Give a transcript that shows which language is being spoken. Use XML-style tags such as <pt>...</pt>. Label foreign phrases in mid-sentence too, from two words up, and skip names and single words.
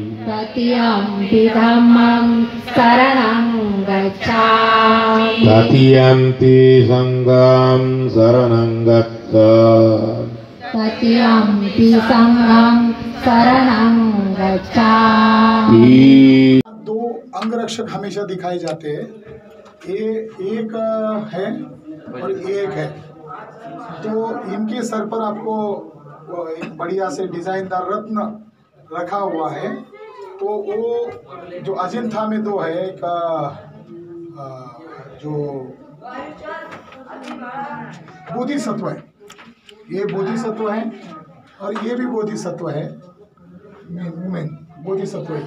<pi>तृतीयम्पि धम्मं शरणं गच्छामि तृतीयम्पि संघं शरणं गच्छामि तृतीयम्पि संघं शरणं गच्छामि।</pi> <hi>दो अंगरक्षक हमेशा दिखाए जाते हैं, ये एक है और एक है, तो इनके सर पर आपको एक बढ़िया से डिजाइनदार रत्न रखा हुआ है। तो वो जो अजिंठा में दो है, एक जो बोधिसत्व है, ये बोधिसत्व है और ये भी बोधिसत्व है, मेन बोधिसत्व है।</hi>